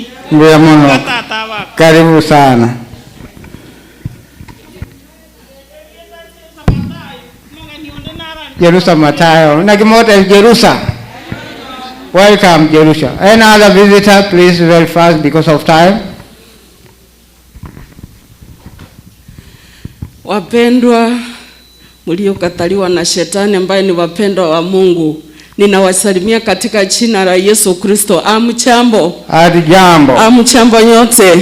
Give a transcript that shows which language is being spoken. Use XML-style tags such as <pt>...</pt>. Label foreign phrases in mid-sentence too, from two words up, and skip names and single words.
<guz>Mbuya mono.</guz> <sw>Karibu sana.</sw> <guz>Jerusalem Matayo. Nagimote Jerusalem. Welcome Jerusalem.</guz> <en>Any other visitor, please, very fast because of time.</en> <sw>Wapendwa mliokataliwa na shetani ambaye ni wapendwa wa Mungu, ninawasalimia katika jina la Yesu Kristo. Amchambo. Jambo. Amchambo nyote.</sw>